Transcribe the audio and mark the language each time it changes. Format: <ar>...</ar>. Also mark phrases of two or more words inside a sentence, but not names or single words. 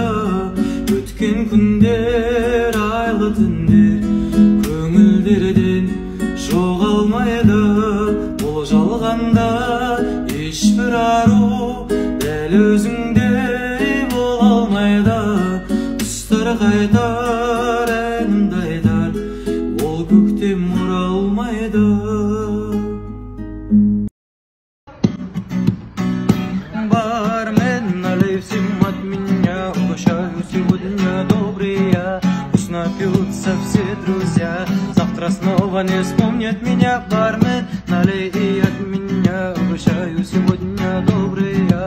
<kk>Өткен күндер, айлы түндер көңілдерден жоғалмайды. Бұл жалғанда ешбір ару дәл өзіңдей бола алмайды. Құстар қайтар, әнімді айтар, ол көктем оралмайды.</kk> <ru>Бармен, налей всем от меня, угощаю сегодня добрые. Пусть напьются все друзья, завтра снова не вспомнят меня. Бармен, налей и от меня, угощаю сегодня добрые.</ru>